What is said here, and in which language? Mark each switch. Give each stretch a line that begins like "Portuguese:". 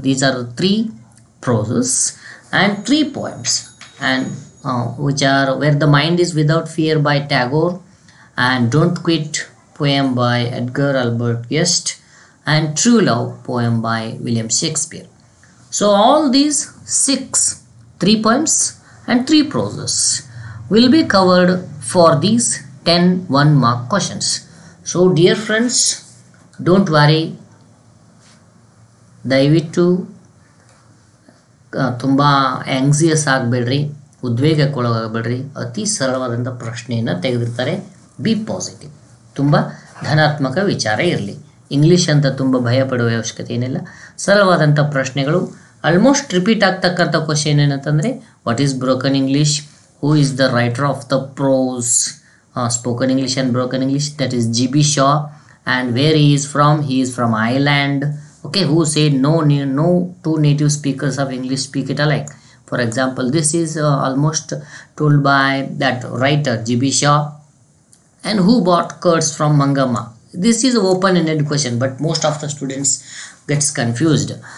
English: These are 3 proses and 3 poems, and which are Where the Mind is Without Fear by Tagore, and Don't Quit poem by Edgar Albert Guest, and True Love poem by William Shakespeare. So all these 3 poems and 3 proses will be covered for these 10 1-mark questions. So dear friends, don't worry,
Kannada: ದಯವಿಟ್ಟು ತುಂಬ ಆಂಗ್ಸಿಯಸ್ ಆಗಬೇಡ್ರಿ, ಉದ್ವೇಗಕ್ಕೊಳಗಾಗಬೇಡ್ರಿ. ಅತಿ ಸರಳವಾದಂಥ ಪ್ರಶ್ನೆಯನ್ನು ತೆಗೆದಿರ್ತಾರೆ.
English: be positive,
Kannada: ತುಂಬ ಧನಾತ್ಮಕ ವಿಚಾರ ಇರಲಿ. English ಅಂತ ತುಂಬ ಭಯ ಪಡುವ ಅವಶ್ಯಕತೆ ಏನಿಲ್ಲ. ಸರಳವಾದಂಥ ಪ್ರಶ್ನೆಗಳು.
English: Almost repeat ಆಗ್ತಕ್ಕಂಥ question ಏನಂತಂದರೆ, what is broken English, who is the writer of the prose, spoken English and broken English, that is G.B. Shaw, and where he is from Ireland. Okay, who said no 2 native speakers of English speak it alike. For example, this is almost told by that writer G.B. Shaw. And who bought curds from Mangama? This is an open-ended question, but most of the students gets confused.